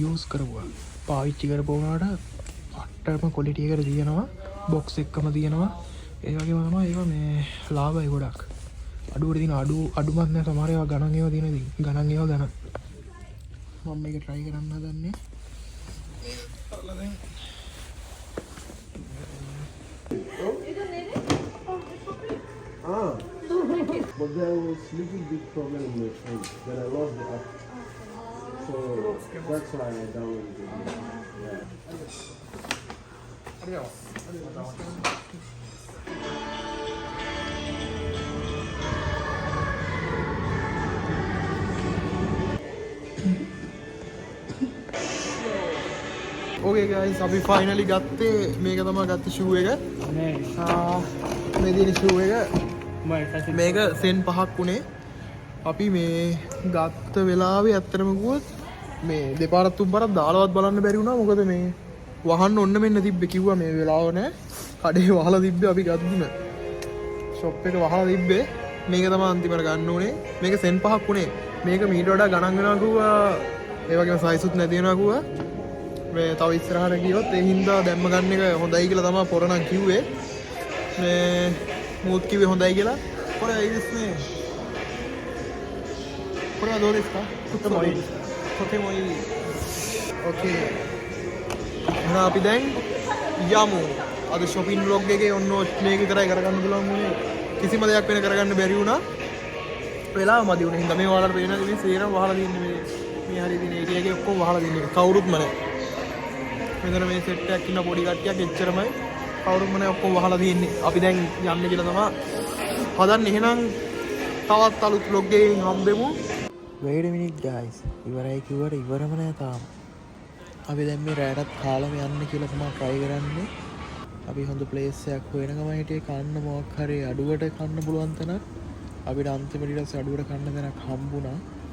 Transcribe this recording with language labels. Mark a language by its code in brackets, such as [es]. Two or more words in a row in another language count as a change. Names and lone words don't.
[si] යූස් කරපුවා පාවිච්චි කරපුවාට අට්ටම ක්වොලිටි එකට තියෙනවා බොක්ස් එකම තියෙනවා ඒ වගේම තමයි ඒවා මේ ලාභයි ගොඩක් අඩුවට තියෙන අඩුමත් නෑ සමහර ඒවා ගණන් ඒවා තියෙන ඉතින් ගණන් ඒවා ගණන් මම මේක try කරන්න හදන්නේ අරලා දැන් [en] But there was little big problem in my phone that I lost the app. So that's why I downloaded it. Yeah. Okay guys, [si] අපි finally ගත්තේ මේක තමයි ගත්ත shoe එක. මේ තියෙන shoe එක මේක සෙන් 5ක් වුණේ. අපි මේ ගත්ත වෙලාවේ ඇත්තටම කිව්වොත් මේ දෙපාරක් තුන්පාරක් දාලවත් බලන්න බැරි වුණා. මොකද මේ වහන්න ඔන්න මෙන්න තිබ්බේ කිව්වා මේ වෙලාව නෑ. කඩේ වහලා තිබ්බේ අපි ගත්තුම. ෂොප් එක වහලා තිබ්බේ. මේක තමයි අන්තිමට ගන්න උනේ. මේක සෙන් 5ක් වුණේ. මේක මීට වඩා ගණන් වෙනවා කිව්වා. ඒ වගේම සයිසුත් නැති වෙනවා කිව්වා. මේ තව ඉස්සරහට ගියොත් ඒ හින්දා දැම්ම ගන්න එක හොඳයි කියලා තමයි පොරණන් කිව්වේ. මේ मूत की भी होता है क्या पर इसमें पूरा दो इसका छोटे मोई ओके ना අපි දැන් යමු අද [en] shopping vlog [si] එකේ ඔන්න මේක විතරයි කරගන්න පුළුවන් වුණේ කිසිම දෙයක් වෙන කරගන්න බැරි වුණා වෙලාව මදි වුණා හින්දා මේ ඔයාලට පේන මේ සේරම වහලා දින්නේ මේ හරිය දින ඒරියා එකේ ඔක්කොම වහලා දින්නේ කවුරුත්ම නැහැ මෙතන මේ සෙට් එකක් ඉන්න පොඩි කට්ටියක් එච්චරමයි කවුරුම නැහැ ඔක්කොම වහලා තියෙන්නේ. අපි දැන් යන්නේ කියලා තමයි හදන්නේ. එහෙනම් තවත් අලුත් vlog එකකින් හම්බෙමු. [en] Wait a minute guys. [si] ඉවරයි කිව්වට ඉවරම නෑ තාම. අපි දැන් මේ රැයටත් කාලම යන්න කියලා තමයි try කරන්නේ. අපි හොඳ place එකක් හොයන ගමන් හිටියේ කන්න මොකක් හරි අඩුවට කන්න පුළුවන් තැනක්. අපිට අන්තිමට ඊට පස්සේ අඩුවට කන්න තැනක් හම්බුණා.